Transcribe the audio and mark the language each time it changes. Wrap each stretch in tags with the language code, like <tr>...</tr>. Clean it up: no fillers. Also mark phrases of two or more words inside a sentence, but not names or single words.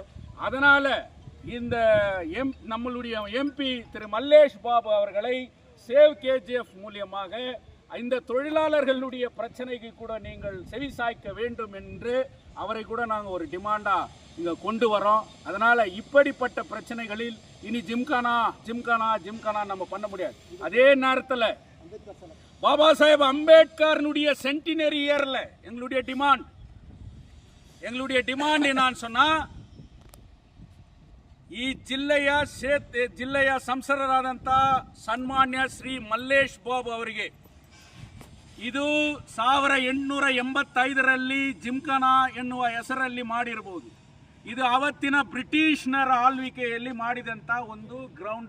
<ta>அதனால் இந்த நம்மளுடைய எம்பி திரு மல்லேஷ் பாபு அவர்களை சேவ் கேஜிஎஃப் மூலியமாக இந்த தொழிலாளர்களுடைய பிரச்சனைக்கு கூட நீங்கள் செவி சாய்க்க வேண்டும் என்று அவரை கூட நாங்கள் ஒரு டிமாண்டாக இங்கே கொண்டு வரோம். அதனால் இப்படிப்பட்ட பிரச்சனைகளில் இனி ஜிம்கானா நம்ம பண்ண முடியாது. அதே நேரத்தில் பாபா சாஹேப் அம்பேத்கர்னுடைய</ta> <en>centenary year</en> <ta>எங்களுடைய டிமாண்ட் நான் சொன்னா,</ta> <kn>ಈ ಜಿಲ್ಲೆಯ ಸಂಸದರಾದಂಥ ಸನ್ಮಾನ್ಯ ಶ್ರೀ ಮಲ್ಲೇಶ್ ಬಾಬು ಅವರಿಗೆ ಇದು 1885ರಲ್ಲಿ ಜಿಮ್ಖಾನಾ ಎನ್ನುವ ಹೆಸರಲ್ಲಿ ಮಾಡಿರಬಹುದು. ಇದು ಅವತ್ತಿನ ಬ್ರಿಟಿಷ್ನರ ಆಳ್ವಿಕೆಯಲ್ಲಿ ಮಾಡಿದಂಥ ಒಂದು ಗ್ರೌಂಡ್.</kn>